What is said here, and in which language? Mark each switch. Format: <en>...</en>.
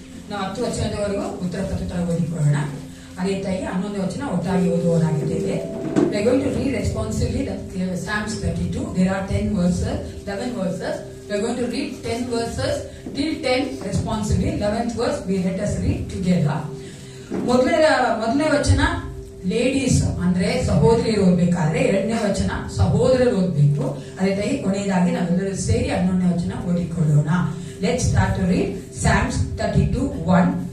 <kn>ನಾವು 10 ವಚನದವರೆಗೂ ಉತ್ತರ ಪ್ರತ್ಯುತ್ತರ ಓದಿಕೊಳ್ಳೋಣ. ಅದೇ ತಾಯಿ 11 ವಚನ ಒಟ್ಟಾಗಿ ಓದುವವರಾಗಿದ್ದೇವೆ.</kn> <en>We are going to read responsively Psalms 32. There are 10 verses, 11 verses. We are going to read 10 verses till 10 responsively. 11th verse we let us read together.</en> <kn>ಮೊದಲನೇ ವಚನ ಲೇಡೀಸ್ ಅಂದ್ರೆ ಸಹೋದರಿಯರು ಓದ್ಬೇಕಾದ್ರೆ, 2ನೇ ವಚನ ಸಹೋದರರು ಓದ್ಬೇಕು. ಅದೇ ತಾಯಿ ಕೊನೆಯದಾಗಿ ನಾವೆಲ್ಲರೂ ಸೇರಿ 11ನೇ ವಚನ ಓದಿಕೊಳ್ಳೋಣ.</kn> <en>Let's start to read Psalms 32:1.</en>